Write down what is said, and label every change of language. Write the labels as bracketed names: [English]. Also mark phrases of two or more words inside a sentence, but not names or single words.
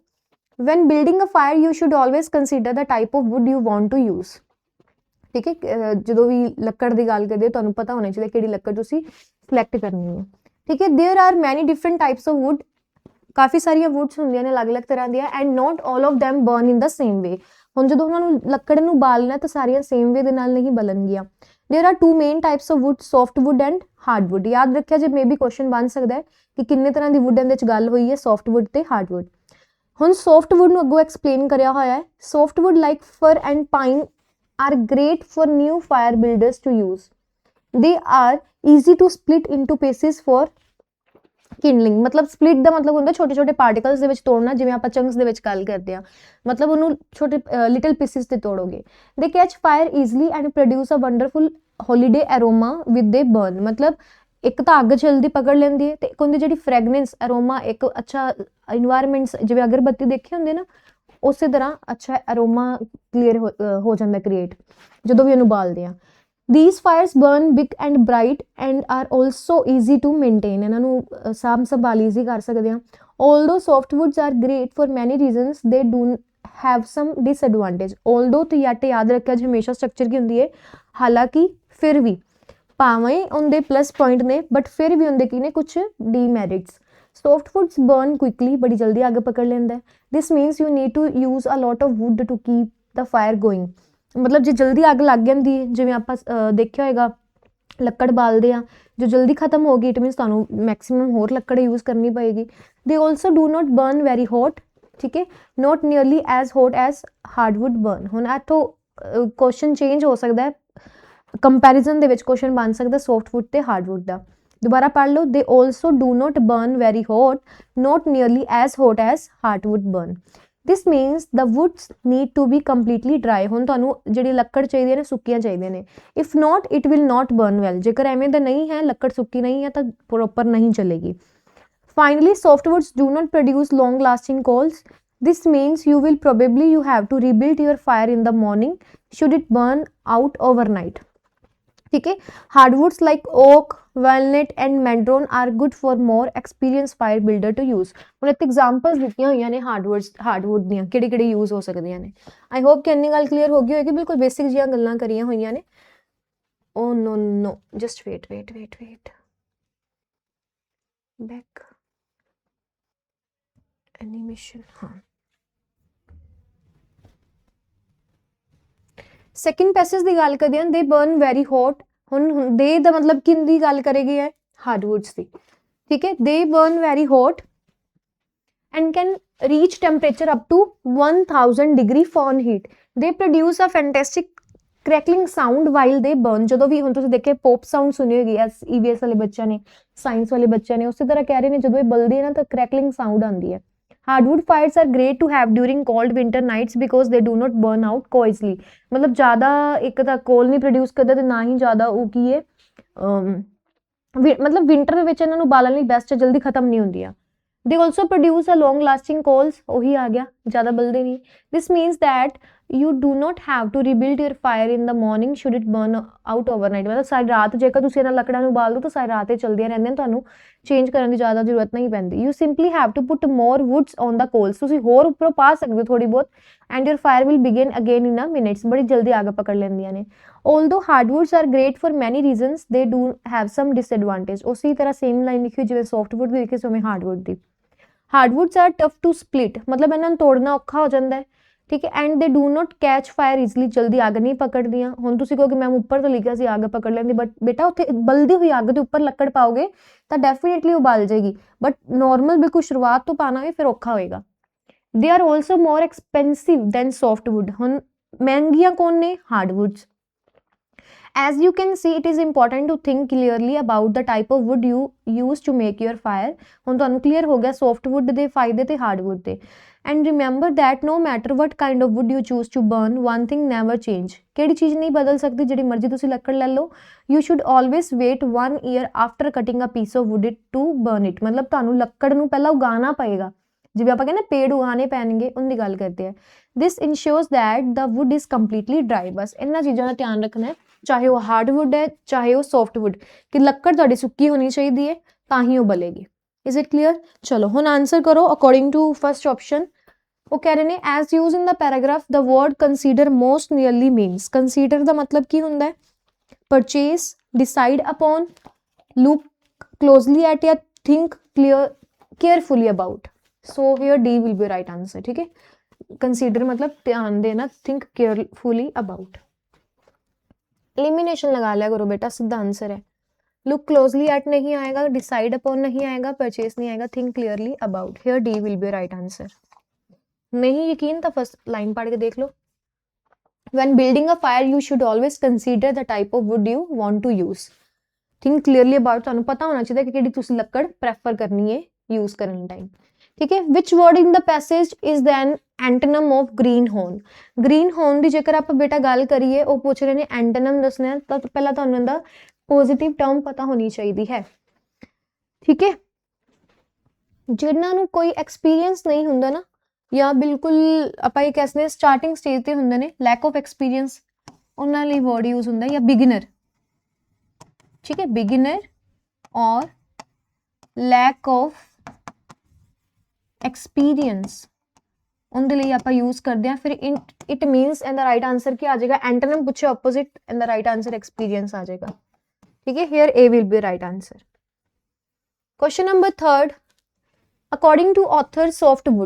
[English] when building a fire you should always consider the type of wood you want to use. [Punjabi] ਠੀਕ ਹੈ, ਜਦੋਂ ਵੀ ਲੱਕੜ ਦੀ ਗੱਲ ਕਰਦੇ ਹੋ ਤੁਹਾਨੂੰ ਪਤਾ ਹੋਣਾ ਚਾਹੀਦਾ ਕਿਹੜੀ ਲੱਕੜ ਤੁਸੀਂ ਸਿਲੈਕਟ ਕਰਨੀ ਹੈ. ਠੀਕ ਹੈ, [English] there are many different types of wood, [Punjabi] ਕਾਫੀ ਸਾਰੀਆਂ ਵੁੱਡਸ ਹੁੰਦੀਆਂ ਨੇ ਅਲੱਗ-ਅਲੱਗ ਤਰ੍ਹਾਂ ਦੀਆਂ. [English] and not all of them burn in the same way. [Punjabi] ਹੁਣ ਜਦੋਂ ਉਹਨਾਂ ਨੂੰ ਲੱਕੜ ਨੂੰ ਬਾਲਣਾ ਤਾਂ ਸਾਰੀਆਂ [English] same way [Punjabi] ਦੇ ਨਾਲ ਨਹੀਂ ਬਲਣਗੀਆਂ. [English] there are two main types of wood, soft wood and hard wood. [Punjabi] ਯਾਦ ਰੱਖਿਆ ਜੇ [English] may be question [Punjabi] ਬਣ ਸਕਦਾ ਹੈ ਕਿ ਕਿੰਨੇ ਤਰ੍ਹਾਂ ਦੀ ਵੁੱਡ ਇਹਦੇ ਵਿੱਚ ਗੱਲ ਹੋਈ ਹੈ, [English] soft wood [Punjabi] ਤੇ [English] hard wood. [Punjabi] ਹੁਣ [English] soft wood [Punjabi] ਨੂੰ ਅੱਗੋਂ ਐਕਸਪਲੇਨ ਕਰਿਆ ਹੋਇਆ ਹੈ. [English] soft wood like fir and pine are great for new fire builders to use. They are easy to split into pieces for kindling. [Punjabi] ਮਤਲਬ ਸਪਲਿਟ ਦਾ ਮਤਲਬ ਹੁੰਦਾ ਛੋਟੇ ਛੋਟੇ ਪਾਰਟੀਕਲਸ ਦੇ ਵਿੱਚ ਤੋੜਨਾ, ਜਿਵੇਂ ਆਪਾਂ ਚੰਕਸ ਦੇ ਵਿੱਚ ਗੱਲ ਕਰਦੇ ਹਾਂ, ਮਤਲਬ ਉਹਨੂੰ ਛੋਟੇ [English] little pieces [Punjabi] ਤੇ ਤੋੜੋਗੇ. [English] They catch fire easily and produce a wonderful holiday aroma with they burn. [Punjabi] ਮਤਲਬ ਇੱਕ ਤਾਂ ਅੱਗ ਜਲਦੀ ਪਕੜ ਲੈਂਦੀ ਹੈ ਤੇ ਇੱਕ ਹੁੰਦੀ ਜਿਹੜੀ [English] fragrance aroma, [Punjabi] ਇੱਕ ਅੱਛਾ ਇਨਵਾਇਰਮੈਂਟਸ ਜਿਵੇਂ ਅਗਰਬੱਤੀ ਦੇਖੇ ਹੁੰਦੇ ਨਾ ਉਸੇ ਤਰ੍ਹਾਂ ਅੱਛਾ [English] aroma clear [Punjabi] ਹੋ ਜਾਂਦਾ ਕ੍ਰੀਏਟ ਜਦੋਂ ਵੀ ਉਹਨੂੰ ਬਾਲਦੇ ਆ. [English] These fires burn big and bright and are also easy to maintain. [Punjabi] ਇਹਨਾਂ ਨੂੰ ਸਾਂਭ ਸੰਭਾਲ ਈਜ਼ੀ ਕਰ ਸਕਦੇ ਹਾਂ. [English] Although softwoods are great for many reasons, they do have some disadvantage. [Punjabi] Although ਤੇ ਯਾਦ ਰੱਖਿਆ ਜੀ ਹਮੇਸ਼ਾ ਸਟਰਕਚਰ ਕੀ ਹੁੰਦੀ ਹੈ, ਹਾਲਾਂਕਿ ਫਿਰ ਵੀ ਭਾਵੇਂ ਉਹਦੇ [English] plus point [Punjabi] ਨੇ ਬਟ ਫਿਰ ਵੀ ਉਹਦੇ ਕੀ ਨੇ ਕੁਛ ਡੀਮੈਰਿਟਸ. [English] Softwoods burn quickly, [Punjabi] ਬੜੀ ਜਲਦੀ ਅੱਗ ਪਕੜ ਲੈਂਦਾ ਹੈ. [English] This means you need to use a lot of wood to keep the fire going. [Punjabi] ਮਤਲਬ ਜੇ ਜਲਦੀ ਅੱਗ ਲੱਗ ਜਾਂਦੀ ਹੈ, ਜਿਵੇਂ ਆਪਾਂ ਦੇਖਿਆ ਹੋਏਗਾ ਲੱਕੜ ਬਾਲਦੇ ਆ, ਜੋ ਜਲਦੀ ਖਤਮ ਹੋ ਗਈ [English] it means [Punjabi] ਤੁਹਾਨੂੰ ਮੈਕਸਿਮਮ ਹੋਰ ਲੱਕੜ ਯੂਜ਼ ਕਰਨੀ ਪਏਗੀ. [English] they also do not burn very hot. [Punjabi] ਠੀਕ ਹੈ, [English] not nearly as hot as hardwood burn. [Punjabi] ਹੁਣ ਇੱਥੋਂ ਕੁਐਸਚਨ ਚੇਂਜ ਹੋ ਸਕਦਾ ਹੈ, ਕੰਪੈਰੀਜ਼ਨ ਦੇ ਵਿੱਚ ਕੁਐਸਚਨ ਬਣ ਸਕਦਾ ਸੌਫਟਵੁੱਡ ਤੇ ਹਾਰਡਵੁੱਡ ਦਾ. ਦੁਬਾਰਾ ਪੜ੍ਹ ਲਓ. [English] they also do not burn very hot, not nearly as hot as hardwood burn. This means the woods need to be completely dry. [Punjabi] ਹੁਣ ਤੁਹਾਨੂੰ ਜਿਹੜੀ ਲੱਕੜ ਚਾਹੀਦੀ ਹੈ ਨਾ ਸੁੱਕੀਆਂ ਚਾਹੀਦੀਆਂ ਨੇ. [English] If not, it will not burn well. [Punjabi] ਜੇਕਰ ਐਵੇਂ ਦਾ ਨਹੀਂ ਹੈ, ਲੱਕੜ ਸੁੱਕੀ ਨਹੀਂ ਹੈ ਤਾਂ ਪ੍ਰੋਪਰ ਨਹੀਂ ਚੱਲੇਗੀ. [English] Finally, softwoods do not produce long-lasting coals. This means you will probably have to rebuild your fire in the morning should it burn out overnight. [Punjabi] ਠੀਕ ਹੈ, [English] hardwoods like oak, walnut and madrone are good for more experience fire builder to use. [Punjabi] ਹੁਣ ਇੱਥੇ ਐਗਜ਼ਾਮਪਲਸ ਦਿੱਤੀਆਂ ਹੋਈਆਂ ਨੇ ਹਾਰਡਵੁੱਡ ਦੀਆਂ ਕਿਹੜੀ ਕਿਹੜੀ ਯੂਜ਼ ਹੋ ਸਕਦੀਆਂ ਨੇ. [English] I hope [Punjabi] ਕਿ ਇੰਨੀ ਗੱਲ ਕਲੀਅਰ ਹੋ ਗਈ ਹੋਏਗੀ. ਬਿਲਕੁਲ ਬੇਸਿਕ ਜਿਹੀਆਂ ਗੱਲਾਂ ਕਰੀਆਂ ਹੋਈਆਂ ਨੇ. [English] oh no just wait back animation. [Punjabi] ਹਾਂ, [English] second passage [Punjabi] ਦੀ ਗੱਲ ਕਰਦੇ ਹਾਂ. [English] they burn very hot. [Punjabi] ਹੁਣ ਦੇ ਦਾ ਮਤਲਬ ਕਿੰਦੀ ਗੱਲ ਕਰੇਗੀ ਹੈ, ਹਾਰਡਵੁੱਡਸ ਦੀ. ਠੀਕ ਹੈ, [English] they burn very hot and can reach temperature up to 1000 degree Fahrenheit. They produce a fantastic crackling sound while they burn. [Punjabi] ਜਦੋਂ ਵੀ ਹੁਣ ਤੁਸੀਂ ਦੇਖੇ [English] pop sound [Punjabi] ਸੁਣੀ ਹੋਏਗੀ EVS ਵਾਲੇ ਬੱਚਿਆਂ ਨੇ, ਸਾਇੰਸ ਵਾਲੇ ਬੱਚਿਆਂ ਨੇ, ਉਸੇ ਤਰ੍ਹਾਂ ਕਹਿ ਰਹੇ ਨੇ ਜਦੋਂ ਇਹ ਬਲਦੇ ਨਾ ਤਾਂ [English] crackling sound [Punjabi] ਆਉਂਦੀ ਹੈ. [English] Hardwood fires are great to have during cold winter nights because they do not burn out coarsely. [Punjabi] ਮਤਲਬ ਜ਼ਿਆਦਾ ਇੱਕ ਤਾਂ ਕੋਲ ਨਹੀਂ ਪ੍ਰੋਡਿਊਸ ਕਰਦਾ ਤੇ ਨਾ ਹੀ ਜ਼ਿਆਦਾ ਉਹ ਕੀ ਹੈ ਮਤਲਬ ਵਿੰਟਰ ਦੇ ਵਿੱਚ ਇਹਨਾਂ ਨੂੰ ਬਾਲਣ ਲਈ ਬੈਸਟ, ਜਲਦੀ ਖਤਮ ਨਹੀਂ ਹੁੰਦੀਆਂ. [English] They also produce a long lasting coals. [Punjabi] ਉਹੀ ਆ ਗਿਆ, ਜ਼ਿਆਦਾ ਬਲਦੇ ਨਹੀਂ. [English] This means that you do not have to rebuild your fire in the morning should it burn out overnight। [Punjabi] मतलब ਸਾਰੀ ਰਾਤ ਜੇਕਰ ਤੁਸੀਂ ਇਹਨਾਂ ਲੱਕੜਾਂ ਨੂੰ ਬਾਲ ਦੋ ਤਾਂ ਸਾਰੀ ਰਾਤ ਇਹ ਚਲਦੀਆਂ ਰਹਿੰਦੀਆਂ, ਤੁਹਾਨੂੰ ਚੇਂਜ ਕਰਨ ਦੀ ਜ਼ਿਆਦਾ ਜ਼ਰੂਰਤ ਨਹੀਂ ਪੈਂਦੀ। [English] you simply have to put more woods on the coals, [Punjabi] ਤੁਸੀਂ ਹੋਰ ਉੱਪਰੋਂ ਪਾ ਸਕਦੇ ਹੋ ਥੋੜੀ ਬਹੁਤ, [English] and your fire will begin again in a minutes, [Punjabi] ਬੜੀ ਜਲਦੀ ਅੱਗ ਪਕੜ ਲੈਂਦੀਆਂ ਨੇ। [English] although hardwoods are great for many reasons, they do have some disadvantage। [Punjabi] ਉਸੇ ਤਰ੍ਹਾਂ [English] same line [Punjabi] ਲਿਖੀ ਜਿਵੇਂ softwood ਦੀ ਲਿਖੀ ਸੀ ਉਵੇਂ hardwood ਦੀ। [English] hardwoods are tough to split, [Punjabi] मतलब ਇਹਨਾਂ ਨੂੰ ਤੋੜਨਾ ਔਖਾ ਹੋ ਜਾਂਦਾ ਹੈ, ਠੀਕ ਹੈ, [English] and they do not catch fire easily, [Punjabi] ਜਲਦੀ ਅੱਗ ਨਹੀਂ ਪਕੜਦੀਆਂ। ਹੁਣ ਤੁਸੀਂ ਕਹੋਗੇ ਮੈਮ ਉੱਪਰ ਤਾਂ ਲਿਖਿਆ ਸੀ ਅੱਗ ਪਕੜ ਲੈਂਦੀ, ਬਟ ਬੇਟਾ ਉੱਥੇ ਬਲਦੀ ਹੋਈ ਅੱਗ ਦੇ ਉੱਪਰ ਲੱਕੜ ਪਾਓਗੇ ਤਾਂ ਡੈਫੀਨੇਟਲੀ ਉਹ ਬਲ ਜਾਏਗੀ, ਬਟ ਨੌਰਮਲ ਬਿਲਕੁਲ ਸ਼ੁਰੂਆਤ ਤੋਂ ਪਾਉਣਾ ਵੀ ਫਿਰ ਔਖਾ ਹੋਏਗਾ। [English] they are also more expensive than softwood. [Punjabi] ਹੁਣ ਮਹਿੰਗੀਆਂ ਕੌਣ ਨੇ? ਹਾਰਡਵੁੱਡਸ। [English] As you can see, it is important to think clearly about the type of wood you use to make your fire। [Punjabi] ਹੁਣ ਤੁਹਾਨੂੰ ਕਲੀਅਰ ਹੋ ਗਿਆ ਸੌਫਟਵੁੱਡ ਦੇ ਫ਼ਾਇਦੇ ਤੇ ਹਾਰਡਵੁੱਡ ਦੇ। [English] And remember that no matter what kind of wood you choose to burn, one thing never change। [Punjabi] ਕਿਹੜੀ ਚੀਜ਼ ਨਹੀਂ ਬਦਲ ਸਕਦੀ, ਜਿਹੜੀ ਮਰਜ਼ੀ ਤੁਸੀਂ ਲੱਕੜ ਲੈ ਲਓ। [English] You should always wait 1 year after cutting a piece of wood to burn it। [Punjabi] ਮਤਲਬ ਤੁਹਾਨੂੰ ਲੱਕੜ ਨੂੰ ਪਹਿਲਾਂ ਉਗਾਉਣਾ ਪਏਗਾ, ਜਿਵੇਂ ਆਪਾਂ ਕਹਿੰਦੇ ਪੇੜ ਉਗਾਉਣੇ ਪੈਣਗੇ, ਉਹਨਾਂ ਦੀ ਗੱਲ ਕਰਦੇ ਆਂ। [English] This ensures that the wood is completely dry। [Punjabi] ਬਸ ਇਹਨਾਂ ਚੀਜ਼ਾਂ ਦਾ ਧਿਆਨ ਰੱਖਣਾ ਹੈ, ਚਾਹੇ ਉਹ ਹਾਰਡਵੁੱਡ ਹੈ ਚਾਹੇ ਉਹ ਸੌਫਟਵੁੱਡ, ਕਿ ਲੱਕੜ ਤੁਹਾਡੀ ਸੁੱਕੀ ਹੋਣੀ ਚਾਹੀਦੀ ਹੈ ਤਾਂ ਹੀ ਉਹ ਬਲੇਗੀ। [English] is it clear? [Punjabi] ਚਲੋ ਹੁਣ ਆਂਸਰ ਕਰੋ [English] according to first option. [Hindi] वो कह रहे हैं [English] as used in the paragraph the word consider most nearly means. [Punjabi] ਕੰਸੀਡਰ ਕਾ ਮਤਲਬ ਕੀ ਹੁੰਦਾ ਹੈ? [English] purchase, decide upon, look closely at or think carefully about. so here D will be right answer. [Punjabi] ਠੀਕ ਹੈ, ਕੰਸੀਡਰ ਮਤਲਬ ਧਿਆਨ ਦੇਣਾ, [English] think carefully about. [Hindi] एलिमिनेशन लगा लिया करो बेटा, सीधा आंसर है। [English] look closely at [Hindi] नहीं आएगा, [English] decide upon [Hindi] नहीं आएगा, [English] परचेज [Hindi] नहीं आएगा, [English] think clearly about. here D will be right answer. [Hindi] नहीं यकीन तो [English] first line [Hindi] पढ़ के देख लो। [English] When building a fire you should always consider the type of wood you want to use। Think clearly about, [Punjabi] ਤੁਹਾਨੂੰ ਪਤਾ ਹੋਣਾ ਚਾਹੀਦਾ ਕਿ ਕਿਹੜੀ ਤੁਸੀਂ ਲੱਕੜ ਪ੍ਰੈਫਰ ਕਰਨੀ ਹੈ ਯੂਜ਼ ਕਰਨ ਟਾਈਮ। ਠੀਕ ਹੈ, [English] which word in the passage is then antonym of greenhorn। [Punjabi] greenhorn ਦੀ ਜੇਕਰ ਆਪਾਂ ਬੇਟਾ ਗੱਲ ਕਰੀਏ, ਉਹ ਪੁੱਛ ਰਹੇ ਨੇ ਐਂਟੋਨਮ ਦੱਸਣਾ ਹੈ, ਤਾਂ ਪਹਿਲਾਂ ਤੁਹਾਨੂੰ ਇਹਦਾ [English] positive term [Punjabi] ਪਤਾ ਹੋਣੀ ਚਾਹੀਦੀ ਹੈ। ਠੀਕ ਹੈ, ਜਿਨ੍ਹਾਂ ਨੂੰ ਕੋਈ ਐਕਸਪੀਰੀਅੰਸ ਨਹੀਂ ਹੁੰਦਾ ਨਾ, ਜਾਂ ਬਿਲਕੁਲ ਆਪਾਂ ਇਹ ਕਹਿੰਦੇ ਨੇ [English] starting stage [Punjabi] ਤੇ ਹੁੰਦੇ ਨੇ, [English] lack of experience, [Punjabi] ਉਹਨਾਂ ਲਈ ਵਰਡ ਯੂਜ਼ ਹੁੰਦਾ ਜਾਂ ਬਿਗਿਨਰ। ਠੀਕ ਹੈ, [English] beginner or lack of experience, [Hindi] उनके लिए आप यूज करते हैं। [English] फिर it means and the right answer [Hindi] क्या आ जाएगा? एंटोनिम पूछे ऑपोजिट, [English] and the right answer experience [Hindi] आ जाएगा। [Punjabi] ਠੀਕ ਹੈ, [English] here A will be right answer. question number 3, according to author softwood.